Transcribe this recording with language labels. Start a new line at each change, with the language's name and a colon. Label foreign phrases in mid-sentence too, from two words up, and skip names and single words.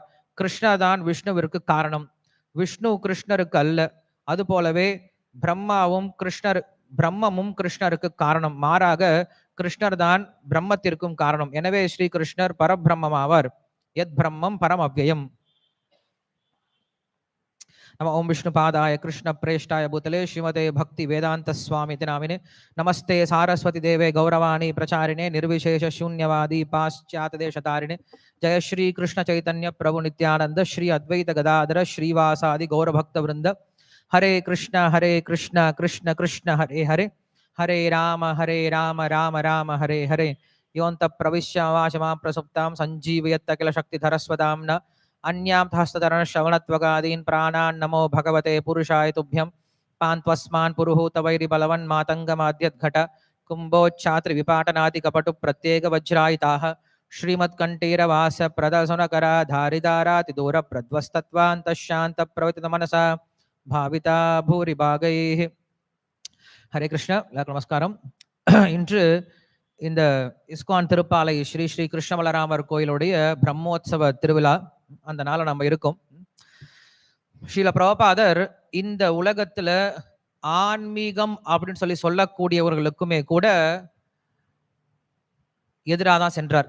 Tamil: கிருஷ்ணர்தான் விஷ்ணுவிற்கு காரணம், விஷ்ணு கிருஷ்ணருக்கு அல்ல. அதுபோலவே பிரம்மமும் கிருஷ்ணருக்கு காரணம், மாறாக கிருஷ்ணர் தான் பிரம்மத்திற்கும் காரணம். எனவே ஸ்ரீ கிருஷ்ணர் பரபிரம்மம் ஆவார்.
Sanskrit: यद् ब्रह्म परम् अव्ययम्. नमः ओम विष्णु पादाय कृष्ण प्रेष्ठाय भूतले श्रीमते भक्ति वेदांत स्वामी नामिने नमस्ते सारस्वती देवे गौरवाणी प्रचारिणे निर्विशेष शून्यवादी पाश्चात देशतारिणे जय श्री कृष्ण चैतन्य प्रभु नित्यानंद श्री अद्वैत गदाधर श्रीवासादि गौर भक्त वृंद. हरे कृष्ण कृष्ण कृष्ण हरे हरे, हरे राम राम राम हरे हरे. योऽन्त प्रविश्य वाचमां प्रसुप्तां सञ्जीवयत्त किल शक्तिधरस्वदाम्ना अन्यां हस्तधरण श्रवणत्वगादीन् प्राणान् नमो भगवते पुरुषाय तुभ्यं. पान्त्वस्मान् पुरुहूत वैरिबलवन् मातङ्गमाद्यद्घट कुम्भोच्छात्र विपाटनादि कपटु प्रत्येक वज्रायिताः श्रीमत्कण्ठीरवास प्रदर्शनकरा धारिदाराति दूर प्रध्वस्तत्वान्तशान्त प्रवतित मनसा भाविता भूरिभागैः. हरे कृष्ण.
Tamil: நமஸ்காரம். இன்று இந்த இஸ்கான் திருப்பாலை ஸ்ரீ ஸ்ரீ கிருஷ்ணமலராமர் கோயிலுடைய பிரம்மோத்சவ திருவிழா, அந்த நாளை நம்ம இருக்கோம். ஸ்ரீல பிரபுபாதர் இந்த உலகத்துல ஆன்மீகம் அப்படின்னு சொல்லக்கூடியவர்களுக்குமே கூட எதிராக தான் சென்றார்.